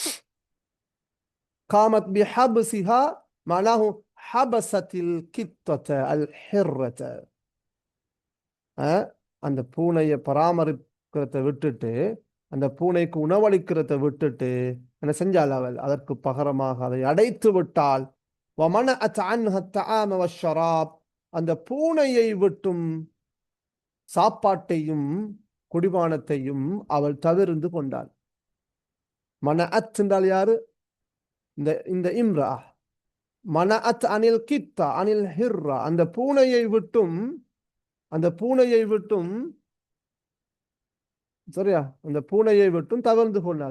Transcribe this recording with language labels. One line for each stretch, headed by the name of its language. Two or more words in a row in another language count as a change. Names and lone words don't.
Arabic: قامت بحبسها منعها حبست القطة الهرة,
Tamil: அந்த பூனையை பராமரிக்கிறத விட்டுட்டு, அந்த பூனைக்கு உணவளிக்கிறத விட்டுட்டு என்ன செஞ்சால் அவள்? அதற்கு பகரமாக அதை அடைத்து விட்டால்.
Arabic: ومنعت عنها الطعام والشراب,
Tamil: அந்த பூனையை விட்டும் சாப்பாட்டையும் குடிபானத்தையும் அவள் தவிர்ந்து கொண்டாள். மனஅத் என்றால் யாரு? இந்த இம்ரா.
Arabic: منعت عن القطة عن الهرة,
Tamil: அந்த பூனையை விட்டும் அந்த பூனையை விட்டும் சரியா அந்த பூனையை விட்டும் தவிர்ந்து கொண்டாள்.